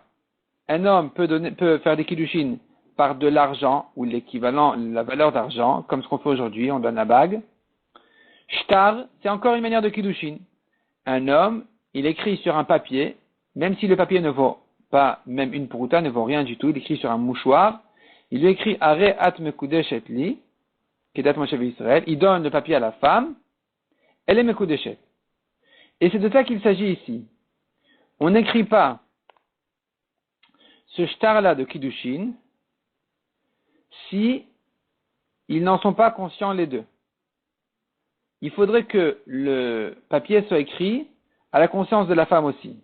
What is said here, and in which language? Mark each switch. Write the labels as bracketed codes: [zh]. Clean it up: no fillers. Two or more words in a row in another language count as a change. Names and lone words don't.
[fr] Un homme peut faire des kiddushin par de l'argent, ou l'équivalent, la valeur d'argent, comme ce qu'on fait aujourd'hui, on donne la bague. Shtar, c'est encore une manière de kiddushin. Un homme, il écrit sur un papier, même si le papier ne vaut pas, même une prouta ne vaut rien du tout, il écrit sur un mouchoir, il lui écrit [he] הרי את מקודשת לי, כדת משה ישראל, [fr] il donne le papier à la femme, elle est mekudeshet. Et c'est de ça qu'il s'agit ici. On n'écrit pas ce shtar-là de kiddushin si ils n'en sont pas conscients les deux. Il faudrait que le papier soit écrit à la conscience de la femme aussi.